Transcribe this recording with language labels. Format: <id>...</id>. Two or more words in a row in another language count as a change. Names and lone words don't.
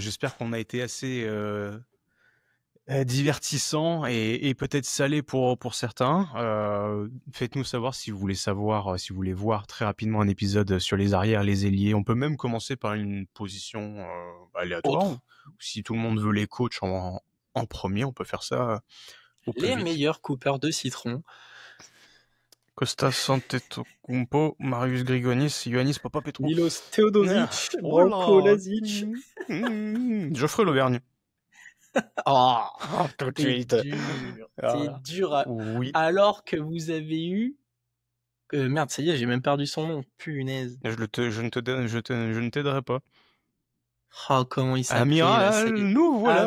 <fr>J'espère qu'on a été assez divertissant et peut-être salé pour certains. Faites-nous savoir si vous voulez voir très rapidement un épisode sur les arrières, les ailiers. On peut même commencer par une position aléatoire. Si tout le monde veut les coachs en premier, on peut faire ça au plus vite. Les meilleurs coupeurs de citron. Kostas Antetokounmpo, Marius Grigonis, Ioannis Papapetrou, Milos Teodosic, Branko Lazic, Geoffrey Lauvergne. Tout de suite. C'est dur. Oui. Alors que vous avez eu... merde, ça y est, j'ai même perdu son nom. Punaise. Je ne t'aiderai pas. Oh, comment il s'appelle? Amiral, nous voilà.</fr>